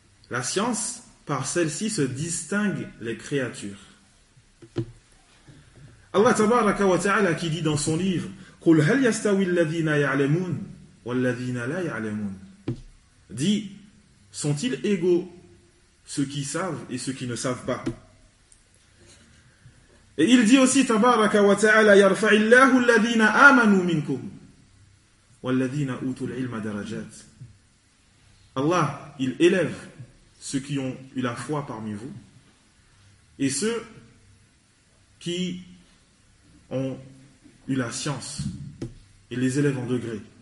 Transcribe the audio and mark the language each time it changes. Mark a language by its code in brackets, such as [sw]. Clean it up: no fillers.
[fr] La science, par celle-ci, se distingue les créatures. Allah tabaraka wa ta'ala qui dit dans son livre, [ar] قُلْ هَلْ يَسْتَوِي الَّذِينَ يَعْلَمُونَ وَالَّذِينَ لَا يَعْلَمُونَ [fr] dit, sont-ils égaux ceux qui savent et ceux qui ne savent pas? Et il dit aussi, [ar] تَبَارَكَ وَتَعَلَى يَرْفَعِ اللَّهُ الَّذِينَ آمَنُوا مِنْكُمْ وَالَّذِينَ أُوتُوا الْعِلْمَ دَرَجَاتِ. [fr] Allah, il élève ceux qui ont eu la foi parmi vous et ceux qui ont eu la science et les élève en degré.